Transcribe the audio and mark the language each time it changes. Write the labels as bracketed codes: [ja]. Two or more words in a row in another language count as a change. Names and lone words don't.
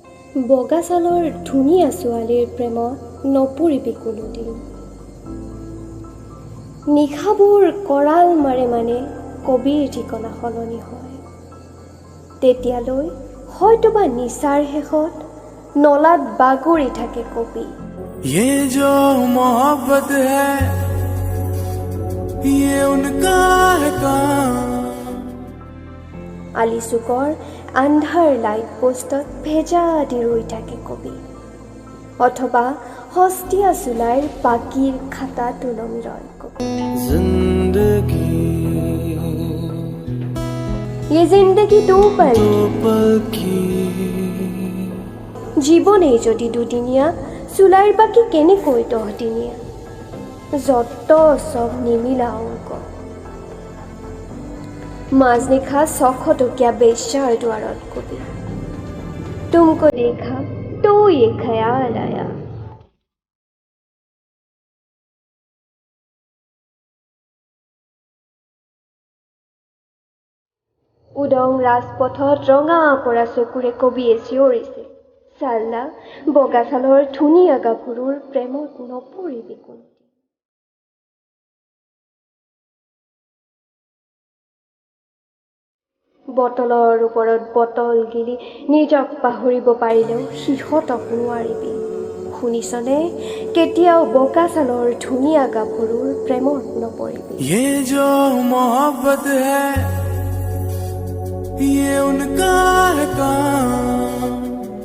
[as] বগা ছালৰ ধুনীয়া ছোৱালীৰ প্ৰেমত নপৰিবি কোনোদিন। নিশাবোৰ কৰাল মাৰে মানে কবিৰ ঠিকনা সলনি হয়। তেতিয়ালৈ হয়তোবা নিচাৰ শেষত নলাত বাগৰি থাকে কবি। [hi] ये जो मोहब्बत है ये उनका है काम। [as] আলিচুকৰ আন্ধাৰ লাইট পোষ্টত ভেজা দি ৰৈ থাকে কবি, অথবা হস্তীয়া চোলাইৰ বাকীৰ খাতাত ওলমি ৰয় কবি। [hi] ये जिंदगी दो पल की [as] জীৱনেই যদি দুদিনীয়া, চোলাইৰ বাকী কেনেকৈ 10 দিনীয়া। যত চব নিমিলা অংক। মাজনিশা 600 টকীয়া বেশ্যাৰ দুৱাৰত কবি, [hi] तुमको देखा तो ये ख्याल आया। [as] উদং ৰাজপথত ৰঙা পৰা চকুৰে কবিয়ে চিঞৰিছিল, চাল্লা বগা ছালৰ ধুনীয়া গাভৰুৰ প্ৰেমত নপৰিবি কোনো। বটলৰ ওপৰত বটল গিলি নিজক পাহৰিব পাৰিলেও সিহঁতক নোৱাৰিবি। শুনিছনে, কেতিয়াও বগা ছালৰ ধুনীয়া গাভৰুৰ প্ৰেমত নপৰিবি। ये जो मोहब्बत है ये उनका है काम।